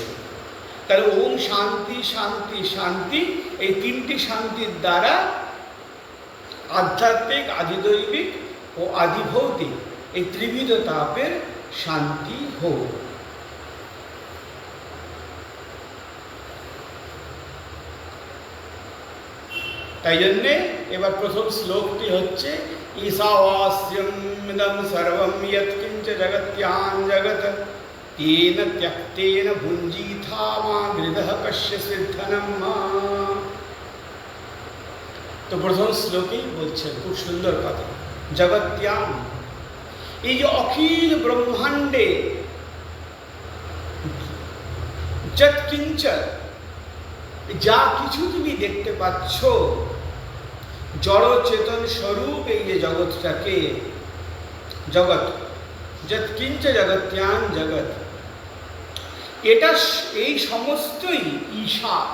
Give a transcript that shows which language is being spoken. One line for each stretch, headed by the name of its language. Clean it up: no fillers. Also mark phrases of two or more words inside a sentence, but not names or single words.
Bangla: তাহলে
Sanskrit: ओम् शान्ति शान्ति शान्ति,
Bangla: এই তিনটি শান্তির দ্বারা আধ্যাত্মিক, আদিদৈবিক ও আদিভৌতিক এই ত্রিবিধ তাপের শান্তি হোক। তাই জন্যে এবার প্রথম শ্লোকটি হচ্ছে
Sanskrit: ईशावास्यम् इदं सर्वं यत्किञ्च जगत्यां जगत् तेन त्यक्तेन भुञ्जीथा मा गृधः कश्यचित् धनं मा।
Bangla: তো প্রথম শ্লোকেই বলছেন খুব সুন্দর কথা, জগত্যাম, এই যে অখিল ব্রহ্মাণ্ডে যৎকিঞ্চ, যা কিছু তুমি দেখতে পাচ্ছ, জড় চেতন স্বরূপ এই যে জগৎটাকে,
Sanskrit: जगत् यत्किञ्च जगत्यान् जगत्,
Bangla: এটা এই সমস্তই ঈশা।